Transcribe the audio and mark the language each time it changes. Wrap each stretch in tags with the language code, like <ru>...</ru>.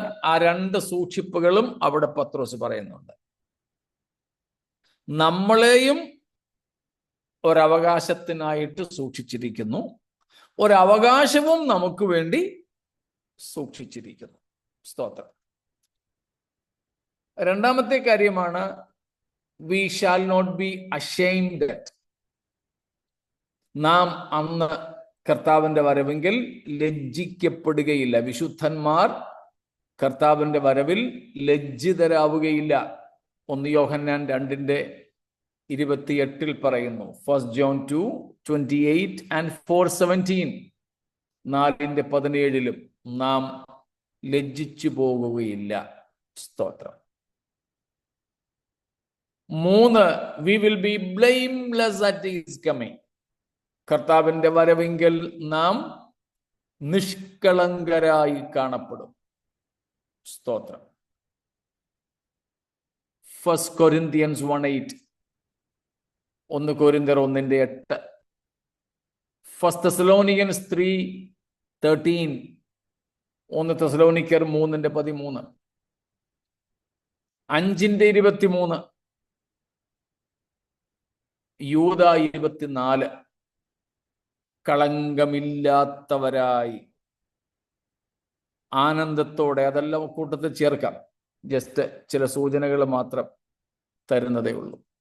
<ml>ആ രണ്ട് സൂക്ഷിപ്പുകളും അവിടെ പത്രോസ് പറയുന്നുണ്ട്. നമ്മളെയും ഒരവകാശത്തിനായിട്ട് സൂക്ഷിച്ചിരിക്കുന്നു, ഒരവകാശവും നമുക്ക് വേണ്ടി സൂക്ഷിച്ചിരിക്കുന്നു. സ്തോത്രം. രണ്ടാമത്തെ കാര്യമാണ്</ml> <en>we shall not be ashamed that.</en> <ml>നാം അന്ന് കർത്താവിന്റെ വരവെങ്കിൽ ലജ്ജിക്കപ്പെടുകയില്ല. വിശുദ്ധന്മാർ കർത്താവിന്റെ വരവിൽ ലജ്ജിതരാവുകയില്ല. 1 യോഹന്നാൻ 2:28 പറയുന്നു.</ml> <en>1 John 2:28 and 4:17.</en> <ml>4:17 നാം ലജ്ജിച്ചു പോകുകയില്ല. സ്തോത്രം.</ml> <en>3, we will be blameless at his coming.</en> <ml>കർത്താവിന്റെ വരവെങ്കിൽ നാം നിഷ്കളങ്കരായി കാണപ്പെടും. സ്തോത്രം.</ml> <en>1 Corinthians 1:8, 1 Corinthians 1:8, 1 Thessalonians 3:13, 1 തെസ്സലോനിക്കർ 3:13, 5:23, യൂദ 24.</en> <ml>കളങ്കമില്ലാത്തവരായി ആനന്ദത്തോടെ, അതെല്ലാം കൂട്ടത്തിൽ ചേർക്കാം. ജസ്റ്റ് ചില സൂചനകൾ മാത്രം തരുന്നതേ ഉള്ളൂ.</ml>